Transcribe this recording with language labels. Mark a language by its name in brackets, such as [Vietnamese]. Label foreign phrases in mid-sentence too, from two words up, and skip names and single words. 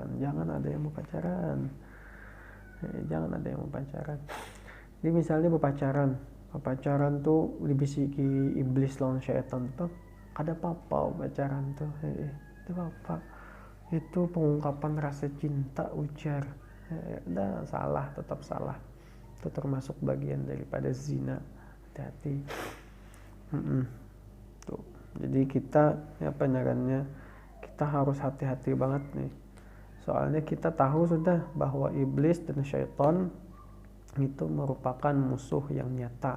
[Indonesian] Jangan ada yang mau pacaran. Jadi misalnya berpacaran tuh dibisiki iblis lawan syaitan tuh, kada apa-apa pacaran tuh, itu apa? Itu pengungkapan rasa cinta, ujar. Salah, tetap salah. Itu termasuk bagian daripada zina. Hati-hati. Tuh. Jadi kita kita harus hati-hati banget nih. Soalnya kita tahu sudah bahwa iblis dan syaitan itu merupakan musuh yang nyata.